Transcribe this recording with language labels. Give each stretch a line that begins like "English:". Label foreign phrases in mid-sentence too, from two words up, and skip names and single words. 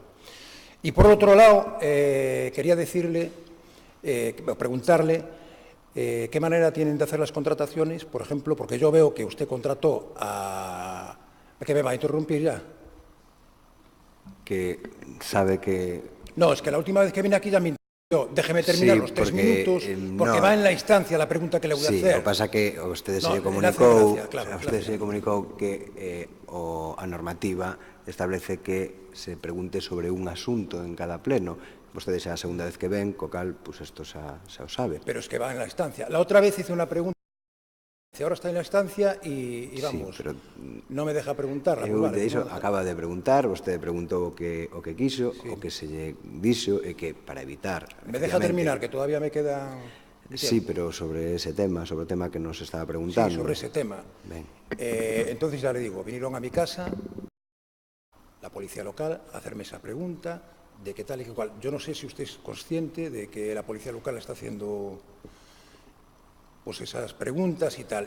Spanish: Y por otro lado, quería decirle, preguntarle qué manera tienen de hacer las contrataciones, por ejemplo, porque yo veo que usted contrató a... ¿Que me va a interrumpir ya? Que sabe que... No, es que la última vez que vine aquí ya me... Déjeme terminar los 3 minutos, porque va en la instancia la pregunta que le voy a hacer.
Galician: Sí, o pasa que a usted se lle comunicou que a normativa establece que se pregunte sobre un asunto en cada pleno. Vostedes é a segunda vez que ven, co cal, pues isto xa o sabe.
Spanish: Pero es que va en la instancia. La otra vez hice una pregunta Ahora está en la estancia e vamos, sí, pero non me deja preguntar.
Galician: De iso acaba de preguntar, vostede preguntou o que quiso, o que se lle dixo, e que para evitar...
Spanish: Me deja terminar, que todavía me queda... Sí, pero sobre ese tema,
Galician: sobre o tema que nos estaba preguntando.
Spanish: Sí, sobre ese tema. Entonces ya le digo, vinieron a mi casa, la policía local, a hacerme esa pregunta de qué tal y qué cual. Yo no sé si usted es consciente de que la policía local está haciendo pues esas preguntas y tal.